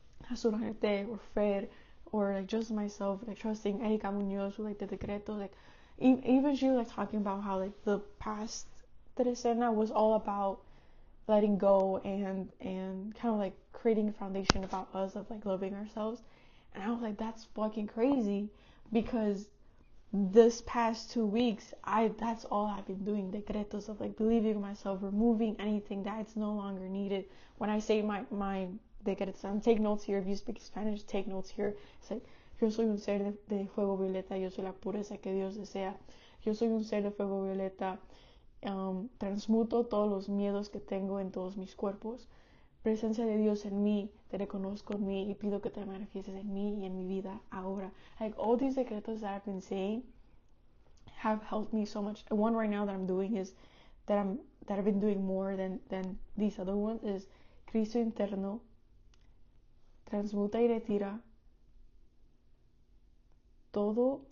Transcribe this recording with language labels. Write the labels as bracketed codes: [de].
[en] Azurajete or Fred, or like just myself, like trusting Erika Munoz with like the decreto, like even she was like talking about how like the past Teresena was all about letting go and kind of like creating a foundation about us of like loving ourselves, and I was like, that's fucking crazy, because this past 2 weeks that's all I've been doing, decretos of like believing in myself, removing anything that's no longer needed. When I say my decretos, and take notes here, if you speak Spanish, take notes here. It's like, [es] yo soy un ser de fuego violeta, yo soy la pureza que Dios desea, yo soy un ser de fuego violeta, transmuto todos los miedos que tengo en todos mis cuerpos. Presencia de Dios en mí, te reconozco en mí y pido que te manifiestes en mí y en mi vida ahora. [en] Like all these decretos that I've been saying have helped me so much. One right now that I'm doing is that I've been doing more than these other ones is [es] Cristo interno, transmuta y retira todo.